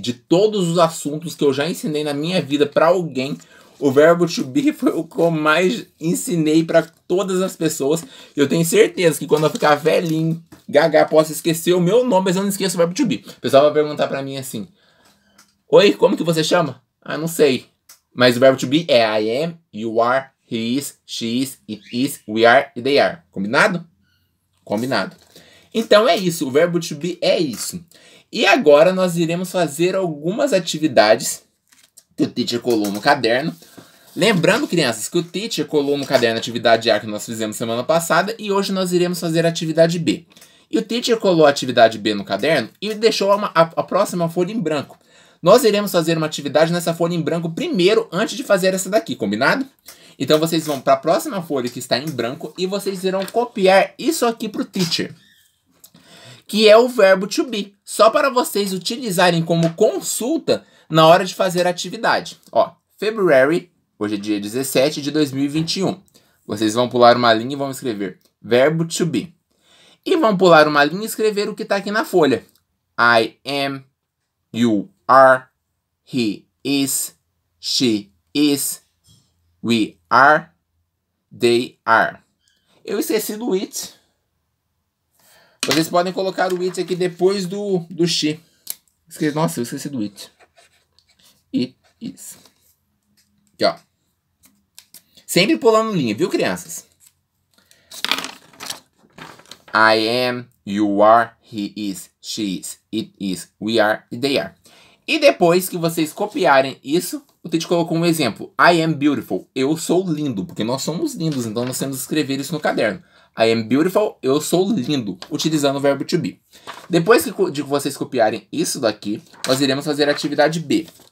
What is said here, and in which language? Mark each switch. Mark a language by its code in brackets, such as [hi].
[pt] De todos os assuntos que eu já ensinei na minha vida para alguém, o verbo to be foi o que eu mais ensinei para todas as pessoas. Eu tenho certeza que quando eu ficar velhinho, gaga, posso esquecer o meu nome, mas eu não esqueço o verbo to be. O pessoal vai perguntar para mim assim: oi, como que você chama? Ah, não sei. Mas o verbo [en] to be é I am, you are, he is, she is, it is, we are e they are. [pt] Combinado? Combinado. Então é isso, o verbo to be é isso. E agora nós iremos fazer algumas atividades que o teacher colou no caderno. Lembrando, crianças, que o teacher colou no caderno a atividade A que nós fizemos semana passada e hoje nós iremos fazer a atividade B. E o teacher colou a atividade B no caderno e deixou a próxima folha em branco. Nós iremos fazer uma atividade nessa folha em branco primeiro, antes de fazer essa daqui, combinado? Então vocês vão para a próxima folha que está em branco e vocês irão copiar isso aqui para o teacher, que é o verbo to be, só para vocês utilizarem como consulta na hora de fazer a atividade. Ó, February, hoje é dia 17 de 2021. Vocês vão pular uma linha e vão escrever verbo to be. E vão pular uma linha e escrever o que está aqui na folha. [en] I am, you are, he is, she is, we are, they are. [pt] Eu esqueci do it. Vocês podem colocar o it aqui depois do she. Nossa, eu esqueci do it. [en] It is. [pt] Aqui, ó. Sempre pulando linha, viu, crianças? [en] I am, you are, he is, she is, it is, we are e they are. [pt] E depois que vocês copiarem isso, o Tite colocou um exemplo. [en] I am beautiful. [pt] Eu sou lindo, porque nós somos lindos, então nós temos que escrever isso no caderno. [en] I am beautiful, [pt] eu sou lindo, utilizando o verbo to be. Depois de vocês copiarem isso daqui, nós iremos fazer a atividade B.